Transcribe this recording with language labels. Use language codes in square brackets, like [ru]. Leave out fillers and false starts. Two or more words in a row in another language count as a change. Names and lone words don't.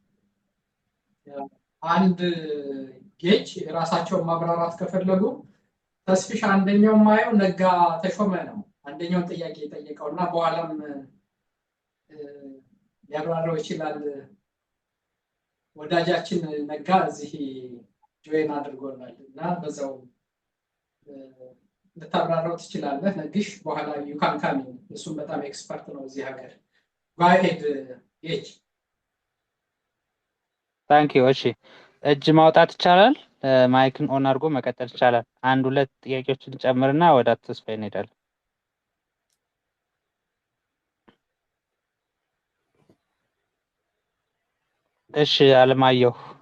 [am] አንድ ጌች ራሳቸውን ማብራራት ከፈለጉ ተስፍሽ አንደኛው ማየው ነጋ ተሾመ ነው አንደኛው ጥያቄ የጠየቀውና በኋላም ያብራራው ይችላል። ወዳጃችን ነጋ እዚህ ጆይን አድርጎናል እና በዛው ልታብራራው ትችላለህ። ነግሽ በኋላ [en] you can come in። [am] እሱም በጣም ኤክስፐርት ነው እዚህ ሀገር። [en] go ahead [am] ጌች። [en] thank you። [am] እሺ እጅ ማውጣት ይቻላል። ማይክን ኦን አድርጎ መቀጠል ይቻላል። 1-2 ጥያቄዎችን ጨምርና ወደ ተስፋ እንሄዳለን። እሺ አለማየሁ።